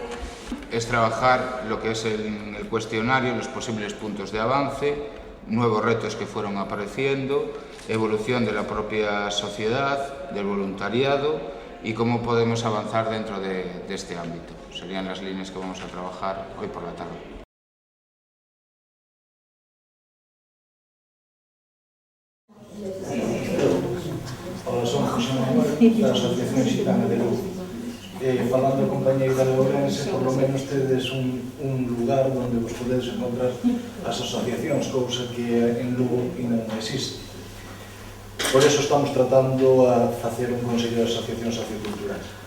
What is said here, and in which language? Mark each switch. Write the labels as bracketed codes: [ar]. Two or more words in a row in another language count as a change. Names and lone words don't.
[es] es trabajar lo que es el cuestionario, los posibles puntos de avance, nuevos retos que fueron apareciendo, evolución de la propia sociedad, del voluntariado y cómo podemos avanzar dentro de este ámbito. Serían las líneas que vamos a trabajar hoy por la tarde. [gl] Hola, son José Manuel, da Asociación Xitana de Luz. Falando de compañeira de Ourense, [es] por lo menos [gl] tedes un lugar onde vos podedes encontrar as asociacións, cousa que en Lugo non existe. Por eso estamos tratando a facer un Consello de Asociacións Socioculturais.